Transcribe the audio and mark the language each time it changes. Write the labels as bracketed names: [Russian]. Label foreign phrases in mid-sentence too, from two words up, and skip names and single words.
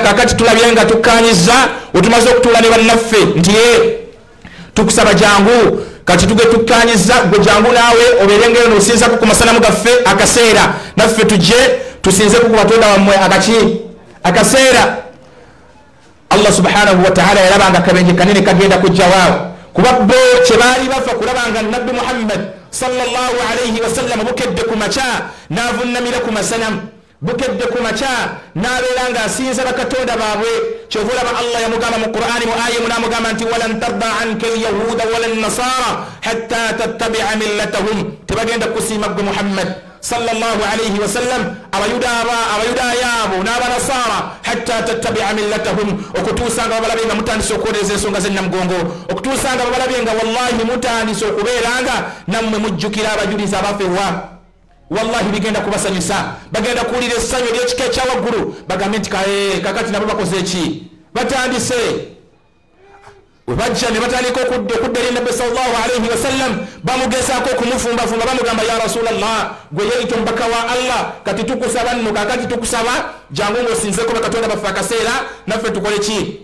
[Ganda] Kakati tulabye nga tukkaanyizza otumaze okutuula ne bannaffe nti tukusaba jangu kati tuge tukkanyiza gwe jangu naawe oberengero n'osinzako ku masanamu gaffe akaseera naffe tujje tusinze ku batonda wammwe akaseera. [Arabic] الله سبحانه وتعالى [Ganda] yalabanga akabenje kanene kagenda kujja waawo kuba bo kye baali bafa kulabanga nabbi Muhammad [Arabic] صلى الله عليه وسلم [Ganda] bukedde ku maca n'avunnamira ku masanamu bukedde ku maca n'abeeranga asinza bakatonda baabwe. kyovulaba Allah yamugamba mu Qur'ani mu aya munamugamba nti [Arabic] ولن ترضى عنك اليهود ولا النصارى حتى تتبع ملتهم, [Ganda] tebagenda kusiima gwe Muhammad [Arabic] صلى الله عليه وسلم [Ganda] abayudaaya abo n'abanasara [Arabic] حتى تتبع ملتهم, [Ganda] okutuusanga babalabenga mutandise okwolereza ensonga zennamugongo, okutuusanga babalabenga wallahi mutandise okubeeranga nammwe mujjukira abajulizi abafewa. Wallahi bigenda kubasanyusa, bagenda kuwulira essanyu ery'ekika ekyawaggulu bagambe nti kakati nabo bakoze eki, batandise webajja ne batandika okudda eri nabbi [Arabic] صلى الله عليه وسلم [Ganda] bamugezaako okumufumbafumba bamugamba [Arabic] يا رسول الله [Ganda] gwe yeyita omubaka wa Allah kati tukusaba nno kakati tukusaba jangu ng'osinzeko bakatonda baffe akaseera naffe tukole ki.